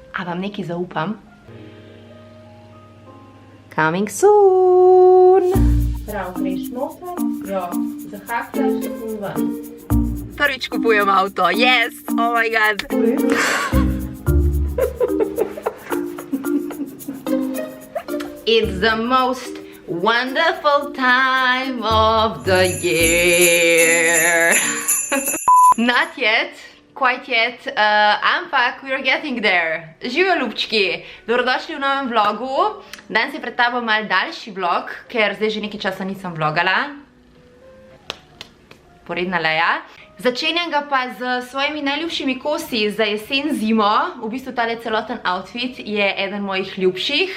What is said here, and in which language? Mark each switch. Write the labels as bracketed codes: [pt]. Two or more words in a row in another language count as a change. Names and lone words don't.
[sl] A vam nekaj zaupam? [en] Coming soon! [sl] Prav, greš noter, jo zahaktaš in ven. Prvič kupujem avto, [en] yes! Oh my god! It's the most wonderful time of the year. Not yet, quite yet, ampak we are getting there. [sl] Živijo ljubčki, dobrodošli v novem vlogu. Danes je pred tabo mal daljši vlog, ker zdaj že nekaj časa nisem vlogala. Poredna leja. Začenjam ga pa z svojimi najljubšimi kosi za jesen zimo. V bistvu tale celoten outfit je eden mojih ljubših.